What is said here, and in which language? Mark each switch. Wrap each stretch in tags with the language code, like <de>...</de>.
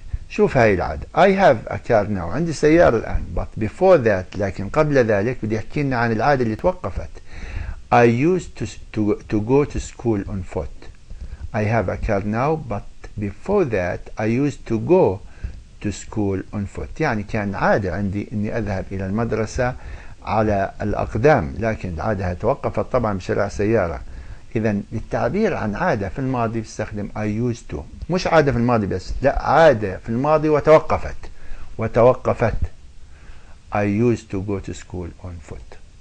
<ar>شوف هاي العادة</ar> <en>I have a car now</en> <ar>عندي سيارة الآن</ar> <en>but before that</en> <ar>لكن قبل ذلك بدي يحكي لنا عن العادة اللي توقفت.</ar> <en>I used to go to school on foot. I have a car now but before that I used to go to school on foot.</en> <ar>يعني كان عادة عندي اني اذهب الى المدرسة على الاقدام لكن العادة توقفت طبعا بشراء سيارة. اذا للتعبير عن عادة في الماضي بستخدم</ar> <en>I used to.</en> <ar>مش عادة في الماضي بس لا عادة في الماضي وتوقفت.</ar> <en>I used to go to school on foot.</en>